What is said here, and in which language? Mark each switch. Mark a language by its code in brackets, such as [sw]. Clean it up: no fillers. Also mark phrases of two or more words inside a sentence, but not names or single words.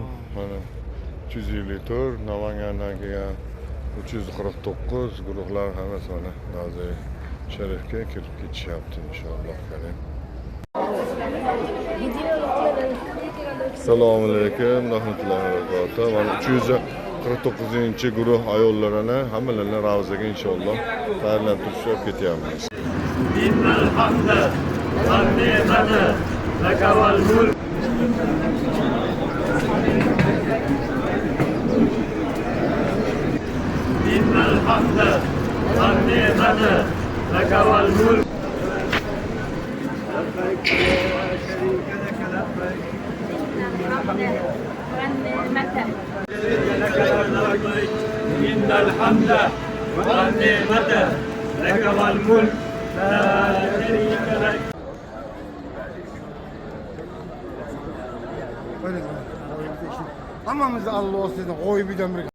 [uz] Mana 354 Namangandan kelgan 349 guruhlar hammasi mana Ravza-i Sharifga kirib ketishyapti inshaalloh. [ar] السلام عليكم ورحمة الله وبركاته. [uz] Mana 349-guruh ayollarini hammalarini Ravzaga inshaalloh tayyorlantirib ketyapmiz. [ar] إن الحمد والنعمة لك والملك. إن الحمد والنعمة لك والملك. إن الحمد والنعمة لك والملك لا شريك لك. [uz] Hammamizni Alloh sizdan qo'yib